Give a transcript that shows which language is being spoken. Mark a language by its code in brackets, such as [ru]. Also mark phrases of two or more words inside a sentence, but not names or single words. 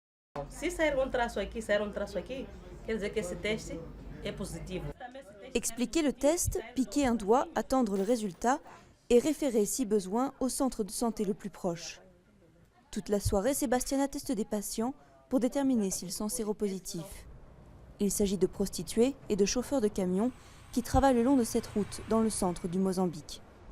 [pt] Se sair traço aqui, sair traço aqui, quer dizer que esse teste é positivo. [fr] Expliquer le test, piquer un doigt, attendre le résultat et référer si besoin au centre de santé le plus proche. Toute la soirée, Sébastien teste des patients pour déterminer s'ils sont séropositifs. Il s'agit de prostituées et de chauffeurs de camions qui travaillent le long de cette route dans le centre du Mozambique.